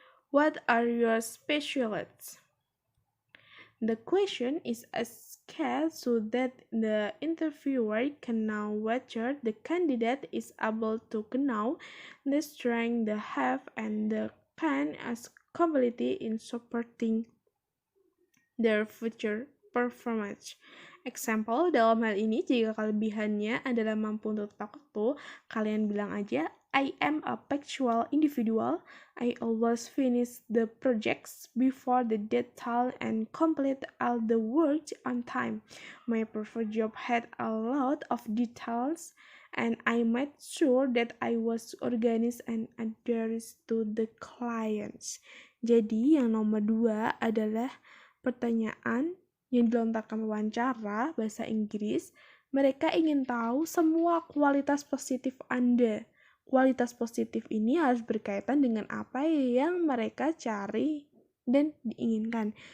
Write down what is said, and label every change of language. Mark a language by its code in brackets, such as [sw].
[en] What are your specialties? The question is asked so that the interviewer can know whether the candidate is able to know the strength they have and the can as capability in supporting their future performance. [id] Example, dalam hal ini jika kelebihannya adalah mampu untuk tepat waktu, kalian bilang aja [en] I am a punctual individual. I always finish the projects before the deadline and complete all the work on time. My preferred job had a lot of details, and I made sure that I was organized and adherent to the clients. [id] Jadi yang nomor 2 adalah pertanyaan yang dilontarkan wawancara bahasa Inggris. Mereka ingin tahu semua kualitas positif Anda. Kualitas positif ini harus berkaitan dengan apa yang mereka cari dan diinginkan.